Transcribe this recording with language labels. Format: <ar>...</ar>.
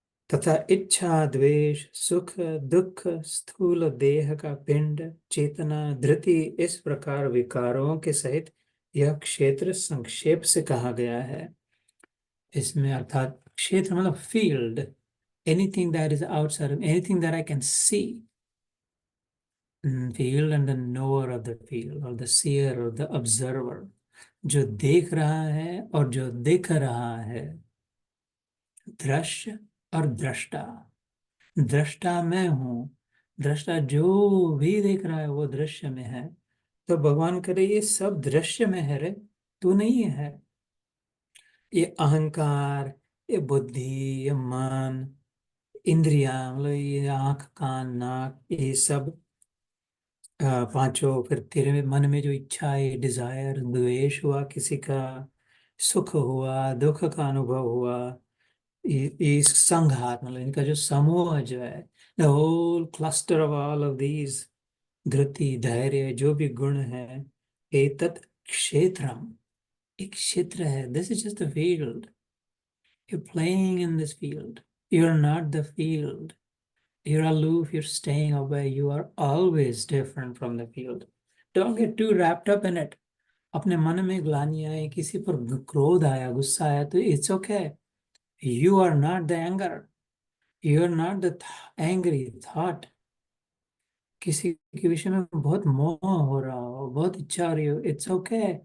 <hi>तथा इच्छा द्वेष सुख दुख स्थूल देह का पिंड चेतना धृति, इस प्रकार विकारों के सहित यह क्षेत्र संक्षेप से कहा गया है। इसमें अर्थात क्षेत्र मतलब</hi> <en>Field, anything that is outside, anything that I can see. Field and the knower of the field or the seer or the observer,</en> <hi>जो देख रहा है और जो दिख रहा है। दृश्य और दृष्टा, दृष्टा मैं हूँ, दृष्टा जो भी देख रहा है वो दृश्य में है। तो भगवान करे ये सब दृश्य में है रे, तू नहीं है। ये अहंकार, ये बुद्धि, ये मन, इंद्रियां मतलब ये आंख कान नाक, ये सब पांचों। फिर तेरे मन में जो इच्छा है, डिजायर, द्वेष हुआ किसी का, सुख हुआ दुख का अनुभव हुआ, ये संघात मतलब इनका जो समूह जो है,</hi> <en>the whole cluster of all of these,</en> <hi>धृति धैर्य जो भी गुण है,</hi> <sa>एतत् क्षेत्रम,</sa> <hi>एक क्षेत्र है।</hi> <en>This is just the field, you playing in this field, you are not the field. You're aloof, you're staying away, you are always different from the field. Don't get too wrapped up in it.</en> <hi>अपने मन में ग्लानि आए, किसी पर क्रोध आया, गुस्सा आया, तो</hi> <en>It's okay. You are not the anger, you are not the angry thought.</en> <hi>किसी के विषय में बहुत मोह हो रहा हो, बहुत इच्छा हो रही हो,</hi> <en>It's okay.</en>